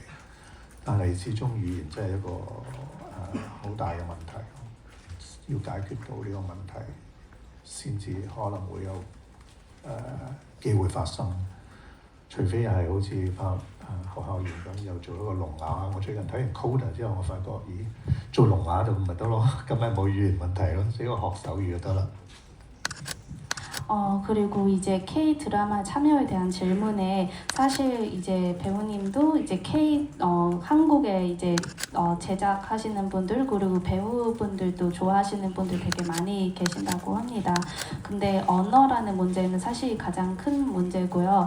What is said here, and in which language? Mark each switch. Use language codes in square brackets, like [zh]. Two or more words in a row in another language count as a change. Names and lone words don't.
[yue] 但係始終語言真係一個好大嘅問題，要解決到呢個問題，先至可能會有機會發生。除非係好似拍學校園咁，又做一個聾啞。我最近睇完 Coda 之後，我發覺，咦，做聾啞就唔係得咯，咁咪冇語言問題咯，只要學手語就得啦。 [ko] 그리고 이제 K 드라마 참여에 대한 질문에 사실 이제 배우님도 이제 한국에 이제 제작하시는 분들 그리고 배우분들도 좋아하시는 분들 되게 많이 계신다고 합니다. 근데 언어라는 문제는 사실 가장 큰 문제고요.